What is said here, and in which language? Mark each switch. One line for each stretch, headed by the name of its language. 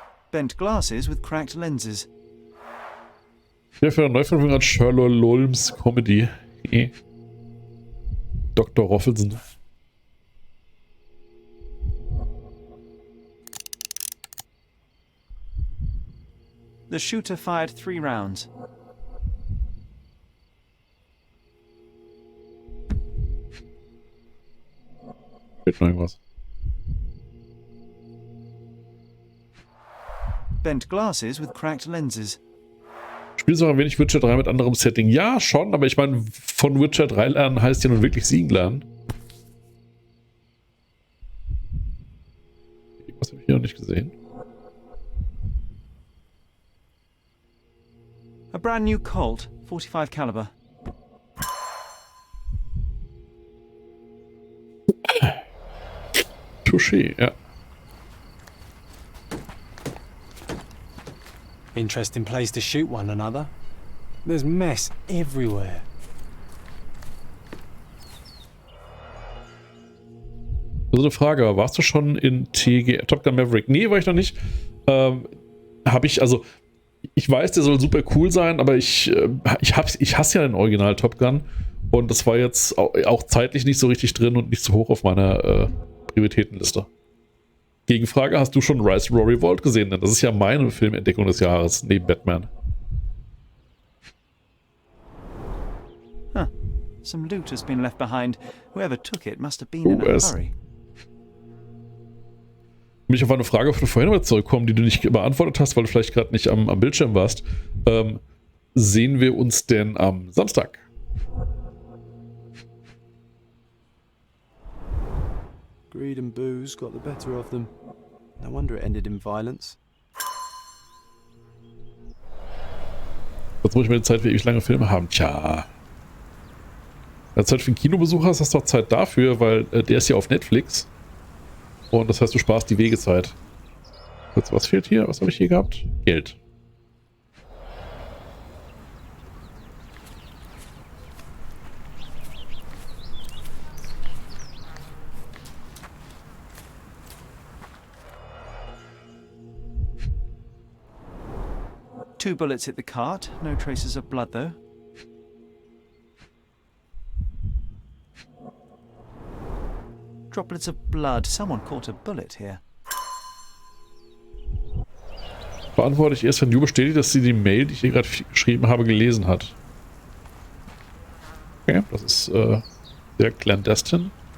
English: Bent glasses with cracked lenses.
German: Hier für eine Neuverfilmung an Sherlock Holmes Comedy. Dr. Roffelsen.
English: The shooter fired 3 rounds.
German: Fehlt noch irgendwas.
English: Bent glasses with cracked lenses.
German: Spielst du auch ein wenig Witcher 3 mit anderem Setting? Ja, schon, aber ich meine, von Witcher 3 lernen heißt ja nun wirklich siegen lernen. Was habe ich hier noch nicht gesehen?
English: A brand new Colt, 45 caliber.
German: Touché, ja.
English: Interesting place to shoot one another. There's mess everywhere.
German: Also eine Frage, warst du schon in Top Gun Maverick? Nee, war ich noch nicht. Ich weiß, der soll super cool sein, aber ich hasse ja den Original Top Gun und das war jetzt auch zeitlich nicht so richtig drin und nicht so hoch auf meiner Prioritätenliste. Gegenfrage, hast du schon Rise of Revolt gesehen? Denn das ist ja meine Filmentdeckung des Jahres, neben Batman. Huh.
English: Some loot has been left behind. Whoever took it must have been in a hurry.
German: Um mich auf eine Frage von vorhin mal zurückkommen, die du nicht beantwortet hast, weil du vielleicht gerade nicht am Bildschirm warst. Sehen wir uns denn am Samstag?
English: Greed and booze got the better of them. No wonder it ended in violence.
German: Jetzt muss ich mir die Zeit für ewig lange Filme haben. Tja. Wenn du Zeit für einen Kinobesuch hast, hast du auch Zeit dafür, weil der ist ja auf Netflix. Und das heißt, du sparst die Wegezeit. Kurz, was fehlt hier? Was habe ich hier gehabt? Geld.
English: Two bullets hit the cart. No traces of blood, though. Droplets of blood. Someone caught a bullet here.
German: Beantworte ich erst, wenn du bestätigt, dass sie die Mail, die ich hier gerade geschrieben habe, gelesen hat. Okay, das ist sehr clandestin.